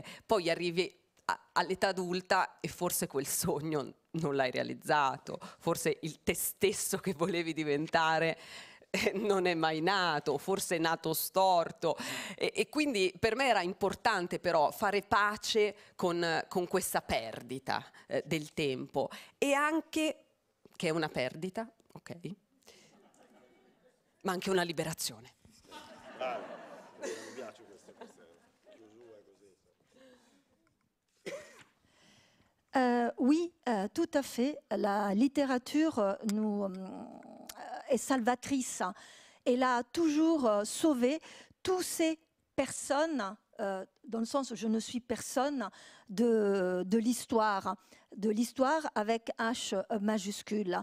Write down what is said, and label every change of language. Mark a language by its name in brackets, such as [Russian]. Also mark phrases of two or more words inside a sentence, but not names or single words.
[Italian] Poi arrivi all'età adulta e forse quel sogno non l'hai realizzato, forse il te stesso che volevi diventare non è mai nato, forse è nato storto, e quindi per me era importante però fare pace con questa perdita del tempo, e anche che è una perdita, ok, ma anche una liberazione. [French] Oui, tout à fait. La littérature est salvatrice. Elle a toujours sauvé tous ces personne, dans le sens où je ne suis personne de l'histoire avec H majuscule.